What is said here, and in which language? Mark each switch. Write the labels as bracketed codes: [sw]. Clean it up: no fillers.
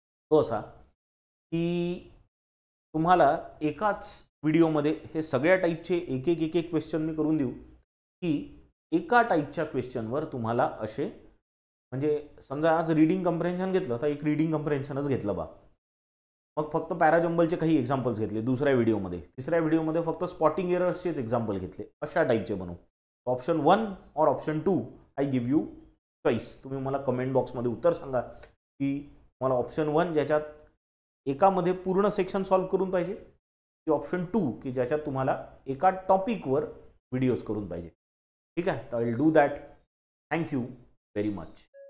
[mr] तो असा की तुम्हाला एकाच व्हिडिओमध्ये हे सगळ्या टाईपचे एक एक क्वेश्चन मी करून देऊ, की एका टाईपच्या क्वेश्चनवर तुम्हाला असे, म्हणजे समजा आज रीडिंग कम्प्रेन्शन घेतलं तर एक रीडिंग कम्प्रेन्शनच घेतलं बा, मग फक्त पॅराजंबलचे काही एक्झाम्पल्स घेतले दुसऱ्या व्हिडिओमध्ये, तिसऱ्या व्हिडिओमध्ये फक्त स्पॉटिंग एरर्सचेच एक्झाम्पल घेतले, अशा टाईपचे बनवू. [en] Option 1 और option 2 I give you choice. [mr] तुम्ही मला कमेंट बॉक्समध्ये उत्तर सांगा की मला ऑप्शन 1 ज्याच्यात एकामध्ये पूर्ण सेक्शन सॉल्व करून पाहिजे, की ऑप्शन 2 की ज्याच्यात तुम्हाला एका टॉपिकवर व्हिडिओज करून पाहिजे. ठीक आहे. तर [en] I will do that. Thank you very much.